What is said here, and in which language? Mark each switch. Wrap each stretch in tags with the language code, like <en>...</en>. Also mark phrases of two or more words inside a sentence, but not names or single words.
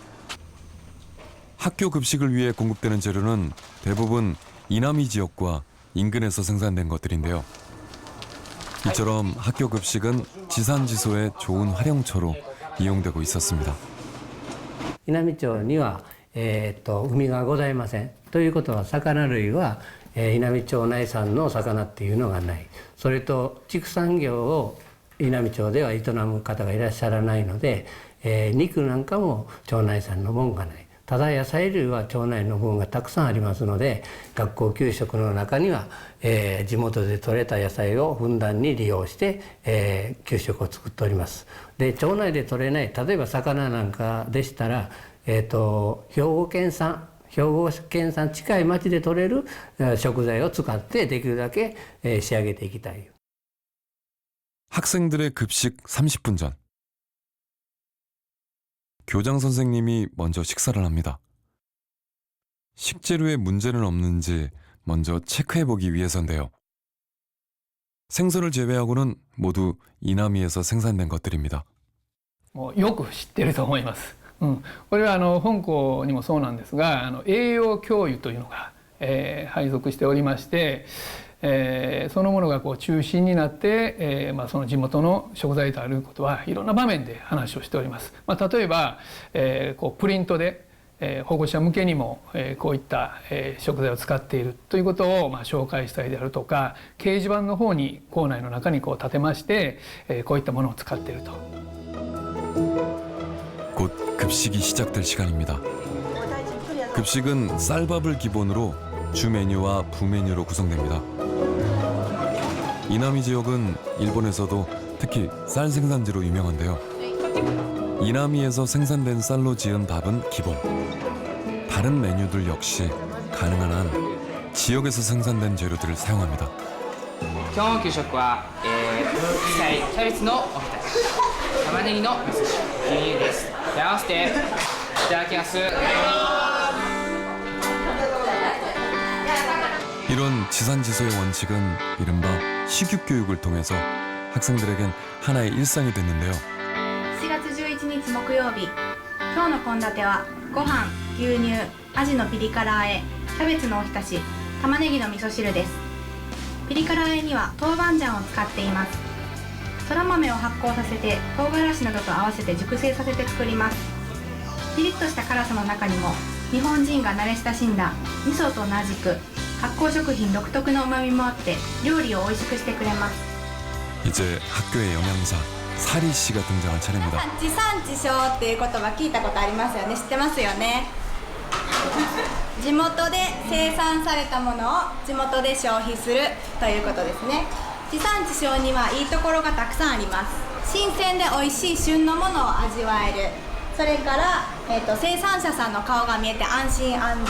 <ko>학교 급식을 위해 공급되는 재료는 대부분 이나미 지역과 인근에서 생산된 것들인데요. 이처럼 학교 급식은 지산지소의 좋은 활용처로 이용되고 있었습니다.</ko> <ja>稲美町には、海がございません。ということは魚類は、稲美町内産の魚っていうのがない。それと畜産業を稲美町では営む方がいらっしゃらないので、肉なんかも町内産のもんがない。ただ野菜類は町内の分がたくさんありますので、学校給食の中には、地元で採れた野菜をふんだんに利用して、給食を作っております。で町内で採れない例えば魚なんかでしたら、兵庫県産近い町で採れる食材を使ってできるだけ仕上げていきたい。</ja> <ko>학생들의 급식 30분 전. 교장 선생님이 먼저 식사를 합니다. 식재료에 문제는 없는지 먼저 체크해보기 위해서인데요. 생선을 제외하고는 모두 이남이에서 생산된 것들입니다.</ko> <ja>よく知ってると思います。これは本校にもそうなんですが、栄養教諭というのが、配属しておりまして、そのものが中心になって、その地元の食材であることはいろんな場面で話をしております。例えば、プリントで、保護者向けにも、こういった、食材を使っているということを、紹介したりであるとか、掲示板の方に校内の中に立てまして、こういったものを使っていると。</ja> <ko>곧 급식이 시작될 시간입니다. 급식은 쌀밥을 기본으로 주 메뉴와 부메뉴로 구성됩니다. 이나미 지역은 일본에서도 특히 쌀 생산지로 유명한데요. 이나미에서 생산된 쌀로 지은 밥은 기본. 다른 메뉴들 역시 가능한 한 지역에서 생산된 재료들을 사용합니다.</ko> <ja>今日の給食は、野菜、キャベツのおひたし、玉ねぎの味噌汁、牛乳です。で合わせていただきます。</ja> <ko>이런 지산지소의 원칙은 이른바 식육교육을 통해서 학생들에겐 하나의 일상이 됐는데요.</ko> <ja>4 月11日木曜日、今日の献立はご飯、牛乳、アジのピリ辛和え、キャベツのおひたし、玉ねぎの味噌汁です。ピリ辛和えには豆板醤を使っています。そら豆を発酵させて唐辛子などと合わせて熟成させて作ります。ピリッとした辛さの中にも日本人が慣れ親しんだ味噌と同じく発酵食品独特の旨味もあって料理を美味しくしてくれます。</ja> <ko>이제 학교의 영양사 사리 씨가 등장할 차례입니다.</ko> <ja>地産地消っていう言葉聞いたことありますよね。知ってますよね。地元で生産されたものを地元で消費するということですね。地産地消にはいいところがたくさんあります。新鮮で美味しい旬のものを味わえる。それから、生産者さんの顔が見えて安心安全。</ja>